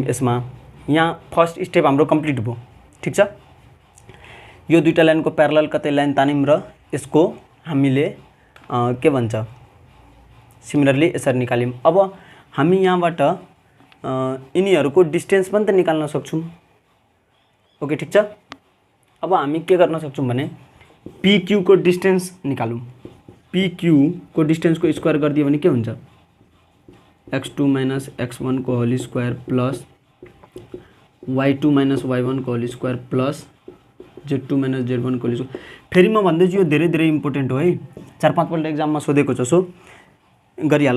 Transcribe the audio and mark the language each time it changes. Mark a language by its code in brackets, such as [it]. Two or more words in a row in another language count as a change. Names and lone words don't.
[ne] यसमा यहाँ [en] first step [ne] हाम्रो कम्प्लिट भयो। ठीक छ, यो दुईटा लाइनको प्यारलल कतै लाइन तानिम र यसको हामीले के भन्छ सिमिलरली यसरी निकाल्यौं। अब हामी यहाँबाट यिनीहरुको डिस्टेन्स पनि त निकाल्न सक्छौं। ओके, ठीक छ। अब हामी के गर्न सक्छौं भने PQ को डिस्टेन्स निकालौं। PQ को डिस्टेन्स को स्क्वायर गरिदियो भने के हुन्छ, [en] x2 minus x1 [ne] को [en] whole square plus y2 minus y1 [ne] को [en] whole square plus z2 minus z1 [ne] को [en] whole square. [ne] फेरि म भन्दैछु यो धेरै धेरै इम्पोर्टेन्ट हो है, 4-5 पल्ट एक्जाममा सोधेको छ, सो गरिहाल।